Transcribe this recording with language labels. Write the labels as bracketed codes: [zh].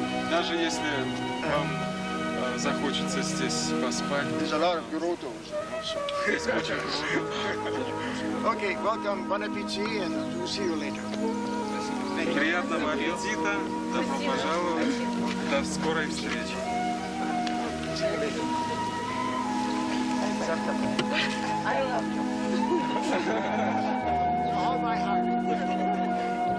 [ru] Даже если вам захочется здесь поспать. Здесь очень [en] Okay, welcome, bon appétit, and we'll see you later. [ru] Приятного аппетита, добро пожаловать, до скорой встречи. [en] I love you. All my heart.